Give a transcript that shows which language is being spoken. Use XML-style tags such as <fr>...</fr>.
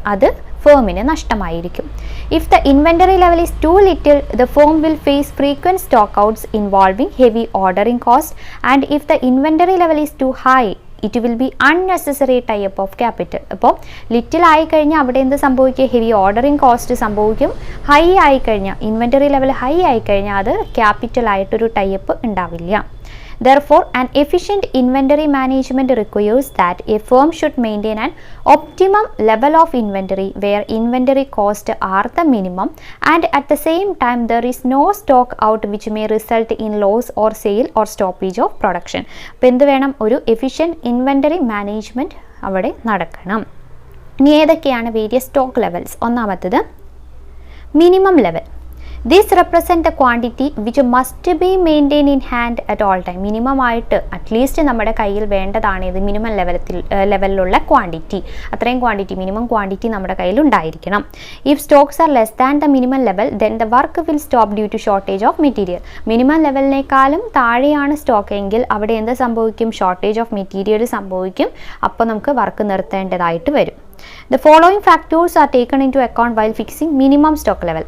<ml>അത് ഫേമിന് നഷ്ടമായിരിക്കും.</ml> <en>If the inventory level is too little the firm will face frequent stock outs involving heavy ordering cost and if the inventory level is too high it will be unnecessary type of capital.</en> <ml>അപ്പോൾ little ആയിക്കഴിഞ്ഞാൽ അവിടെ എന്ത് സംഭവിക്കും? Heavy ordering cost സംഭവിക്കും. High ആയിക്കഴിഞ്ഞാൽ inventory level high ആയിക്കഴിഞ്ഞാൽ അത് ക്യാപിറ്റലായിട്ടൊരു type ഉണ്ടാവില്ല.</ml> <en>Therefore, an efficient inventory management requires that a firm should maintain an optimum level of inventory where inventory costs are the minimum and at the same time there is no stock out which may result in loss or sale or stoppage of production.</en> <ml>അപ്പോൾ എന്ത് വേണം? ഒരു efficient inventory management അവിടെ നടക്കണം. ഇനി ഏതൊക്കെയാണ് various stock levels? ഒന്നാമത്തത് minimum level.</ml> <en>These represent the quantity which must be maintained in hand at all time.</en> <ml>Minimum ആയിട്ട് അറ്റ്ലീസ്റ്റ് നമ്മുടെ കയ്യിൽ വേണ്ടതാണ് ഇത് മിനിമം ലെവലിലുള്ള ക്വാണ്ടിറ്റി. അത്രയും ക്വാണ്ടിറ്റി, മിനിമം ക്വാണ്ടിറ്റി നമ്മുടെ കയ്യിൽ ഉണ്ടായിരിക്കണം.</ml> <en>If stocks are less than the minimum level then the work will stop due to shortage of material.</en> <ml>Minimum ലെവലിനേക്കാളും താഴെയാണ് സ്റ്റോക്ക് എങ്കിൽ അവിടെ എന്ത് സംഭവിക്കും? ഷോർട്ടേജ് ഓഫ് മെറ്റീരിയൽ സംഭവിക്കും. അപ്പോൾ നമുക്ക് വർക്ക് നിർത്തേണ്ടതായിട്ട് വരും.</ml> <en>The following factors are taken into account while fixing minimum stock level.</en>